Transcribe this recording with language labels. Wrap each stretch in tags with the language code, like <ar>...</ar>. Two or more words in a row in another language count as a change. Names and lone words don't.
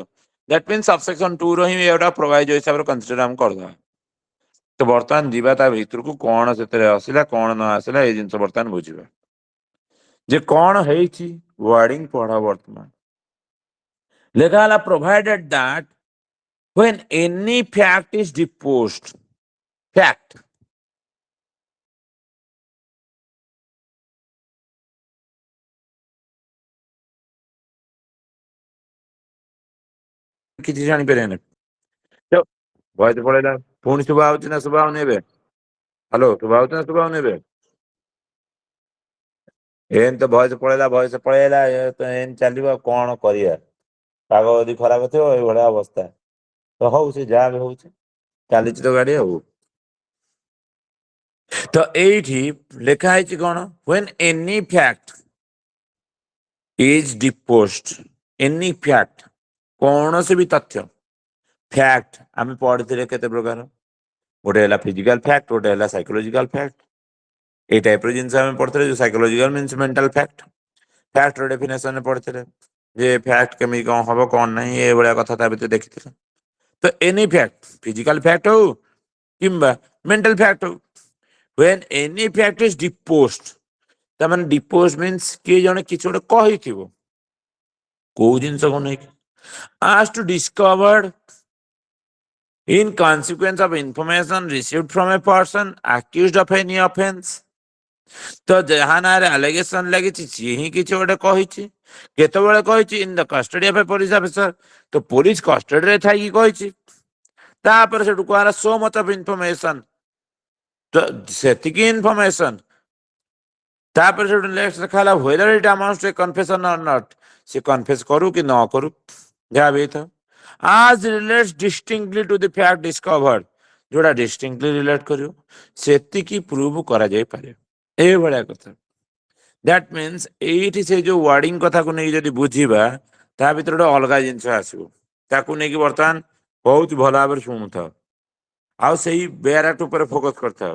<en>that means</en> <or>ସବସେକ୍ସନ 2 ର ହିଁ ଏଇଟା ପ୍ରୋଭାଇଜର ହିସାବରେ କନସିଡର ଆମେ କରିଦେବା। ତ ବର୍ତ୍ତମାନ ଯିବା ତା ଭିତରକୁ, କଣ ସେଥିରେ ଆସିଲା କଣ ନ ଆସିଲା ଏଇ ଜିନିଷ ବର୍ତ୍ତମାନ ବୁଝିବା ଯେ କଣ ହେଇଛି।</or> <en>ୱାର୍ଡିଂ</en> <or>ପଢ ବର୍ତ୍ତମାନ ଲେଖା ହେଲା</or> <en>provided that when any fact is deposed, fact</en> <or>କିଛି ଜାଣିପାରିବେନି। ଭଏସ ପଳେଇଲା, ପୁଣି ଶୁଭା ହଉଛି ନା ଶୁଭା ହଉନି ଏବେ? ହ୍ୟାଲୋ, ଶୁଭା ହଉଛି ନା ଶୁଭା ହଉନି ଏବେ? ଏମିତି ତ ଭଏସ ପଳେଇଲା ଏମିତି ଚାଲିବ ଆଉ କଣ କରିବା। ପାଗ ଯଦି ଖରାପ ଥିବ ଏଇଭଳିଆ ଅବସ୍ଥା। ତ ହଉ ସେ ଯାହା ବି ହଉଛି ଚାଲିଛି ତ ଗାଡି ଆଉ। ତ ଏଇଠି ଲେଖା ହେଇଛି କଣ,</or> <en>when any fact is deposed, any fact</en> <or>କୌଣସି ବି ତଥ୍ୟ। ଫ୍ୟାକ୍ଟ ଆମେ ପଢିଥିଲେ କେତେ ପ୍ରକାର, ଗୋଟେ ହେଲା</or> <en>physical fact,</en> <or>ଗୋଟେ ହେଲା</or> <en>psychological fact.</en> <or>ଏଇ ଟାଇପର ଜିନିଷ ଆମେ ପଢିଥିଲେ। ଯୋଉ</or> <en>psychological means mental fact.</en> <or>ଫ୍ୟାକ୍ଟର ଡେଫିନେସନ ପଢିଥିଲେ ଯେ ଫ୍ୟାକ୍ଟ କେମିତି କଣ ହବ କଣ ନାହିଁ ଏଇଭଳିଆ କଥା ତା ଭିତରେ ଦେଖିଥିଲେ। ତ</or> <en>any fact, physical fact</en> <or>ହଉ କିମ୍ବା</or> <en>mental fact</en> <or>ହଉ,</or> <en>when any fact is deposed,</en> <or>ତା ମାନେ</or> <en>depose means</en> <or>କିଏ ଜଣେ କିଛି ଗୋଟେ କହିଥିବ କୋଉ ଜିନିଷକୁ ନେଇକି,</or> <en>as to discovered in consequence of information received from a person accused of any offense।</en> <or>ତ ଯାହା ନାଁରେ ଆଲିଗେସନ ଲାଗିଛି ସିଏ ହିଁ କିଛି ଗୋଟେ କହିଛି। କେତେବେଳେ କହିଛି,</or> <en>in the custody of a police officer,</en> <or>ତ ପୋଲିସ କଷ୍ଟଡିରେ ଥାଇକି କହିଛି। ତାପରେ ସେଠୁ କୁହାହେଲା</or> <en>so much of information,</en> <or>ତ ସେତିକି ଇନଫର୍ମେସନ। ତାପରେ ସେଠୁ ନେକ୍ସଟ ଲେଖା ହେଲା</or> <en>whether it amounts to a confession or not,</en> <or>ସେ କନଫେସ କରୁ କି ନ କରୁ ଯାହା ବି ହେଇଥାଉ,</or> <en>as relates distinctly to the fact discovered, ଯୋଉଟା distinctly relate</en> <or>କରିବ ସେତିକି ପ୍ରୁଭ କରାଯାଇପାରେ। ଏଇଭଳିଆ କଥା।</or> <en>that means</en> <or>ଏଇଠି ସେ ଯୋଉ ୱାର୍ଡିଂ କଥାକୁ ନେଇକି ଯଦି ବୁଝିବା ତା ଭିତରେ ଗୋଟେ ଅଲଗା ଜିନିଷ ଆସିବ। ତାକୁ ନେଇକି ବର୍ତ୍ତମାନ ବହୁତ ଭଲ ଭାବରେ ଶୁଣୁଥାଅ ଆଉ ସେଇ</or> <en>bare act</en> <or>ଉପରେ ଫୋକସ କରିଥାଅ।</or>